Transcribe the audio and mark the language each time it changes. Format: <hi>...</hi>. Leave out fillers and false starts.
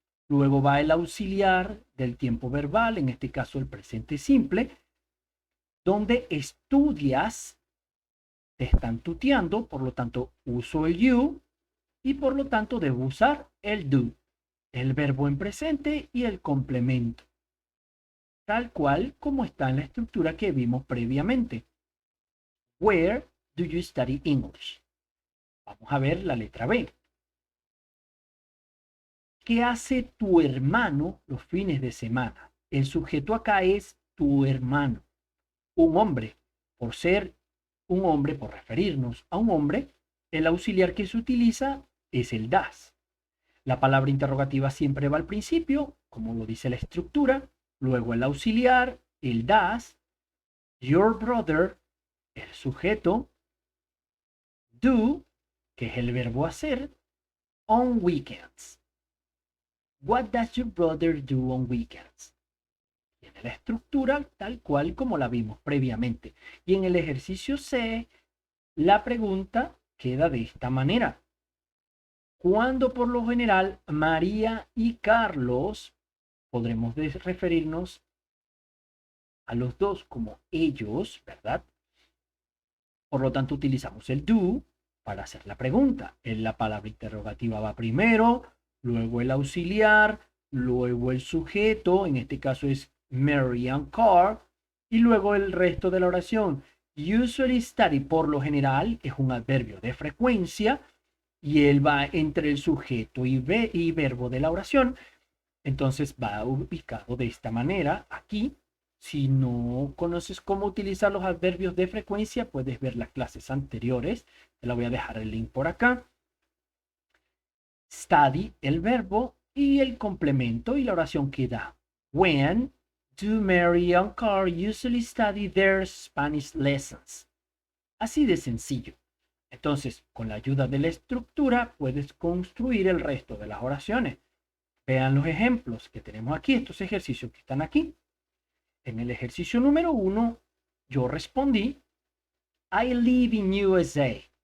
<es>Luego va el auxiliar del tiempo verbal, en este caso el presente simple, donde estudias, te están tuteando, por lo tanto uso el you y por lo tanto debo usar el do, el verbo en presente y el complemento, tal cual como está en la estructura que vimos previamente.</es> <en>Where do you study English?</en> <es>Vamos a ver la letra B. ¿Qué hace tu hermano los fines de semana? El sujeto acá es tu hermano, un hombre. Por ser un hombre, por referirnos a un hombre, el auxiliar que se utiliza es el das. La palabra interrogativa siempre va al principio, como lo dice la estructura, luego el auxiliar, el das, your brother, el sujeto, do, que es el verbo hacer, on weekends.</es> <en>What does your brother do on weekends?</en> <es>Tiene la estructura tal cual como la vimos previamente. Y en el ejercicio C, la pregunta queda de esta manera. Cuando por lo general María y Carlos, podremos referirnos a los dos como ellos, ¿verdad? Por lo tanto, utilizamos el do para hacer la pregunta. En la palabra interrogativa va primero, luego el auxiliar, luego el sujeto, en este caso es Mary and Carl, y luego el resto de la oración. Usually study, por lo general, es un adverbio de frecuencia y él va entre el sujeto y verbo de la oración. Entonces va ubicado de esta manera aquí. Si no conoces cómo utilizar los adverbios de frecuencia, puedes ver las clases anteriores. Te la voy a dejar el link por acá. Study, el verbo, y el complemento y la oración que da.</es> <en>When do Mary and Carl usually study their Spanish lessons?</en> <es>Así de sencillo. Entonces, con la ayuda de la estructura, puedes construir el resto de las oraciones. Vean los ejemplos que tenemos aquí, estos ejercicios que están aquí. En el ejercicio número 1, yo respondí,</es> <en>I live in USA.</en>